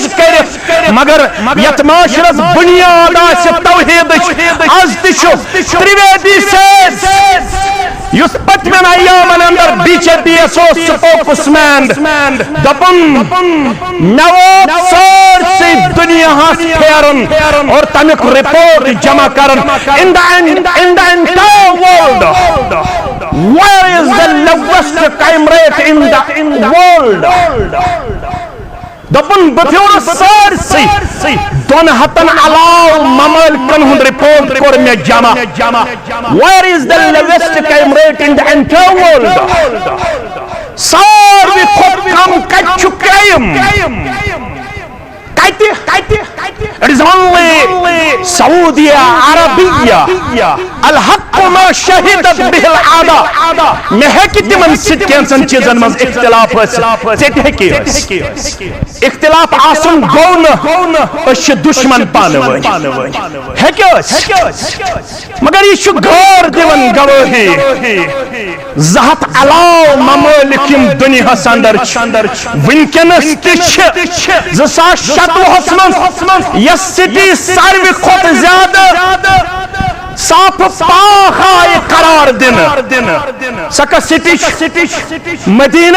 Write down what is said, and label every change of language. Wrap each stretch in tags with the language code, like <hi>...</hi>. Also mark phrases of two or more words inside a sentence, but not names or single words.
<ks>کٔرِتھ مگر یتھ معاشرس بُنیاد آسہِ توحیدٕچ آز تہِ چھُ ترٛویدی صٲب یُس پٔتمٮ۪ن ایامن اندر بی جے پی یس اوس سپوکس مین دپُن مےٚ ووت سٲرسٕے دُنیاہس پھیرُن اور تمیُک رپورٹ جمع کرن</ks> <en>in the entire world where is the lowest crime rate in the world</en> <ks>دپُن بہٕ پھیوٗرُس سٲرسٕے 200 علاوٕ ممٲلکن ہُنٛد رپورٹ کوٚر مےٚ جمع</ks> <en>where is the lowest crime rate in the entire world</en> <ks>ساروی کھۄتہٕ کم کتہِ چھُ کرٛایم</ks> <en>It is only Saudi Arabia</en> <ar>الحق ما شهدت به العادة</ar> <ks>مےٚ ہیٚکہِ تِمن سۭتۍ کینٛژن چیٖزن منٛز اختلاف ٲسِتھ ژےٚ تہِ ہیٚکہِ اختلاف آسُن گوٚو نہٕ أسۍ چھِ دُشمن پانہٕ ؤنۍ ہیٚکہِ ٲسِتھ مگر یہِ چھُ غور دِوان گوٲہی 200 علاوٕ ممٲلِک یِم دُنیاہس اندر چھِ وٕنکیٚنس تہِ چھِ 2027 منٛز یۄس سٹی ساروی کھۄتہٕ زیادٕ صاف پاک آیہِ قرار دِنہٕ سۄ کۄس سٹی چھِ مدیٖنہ</ks>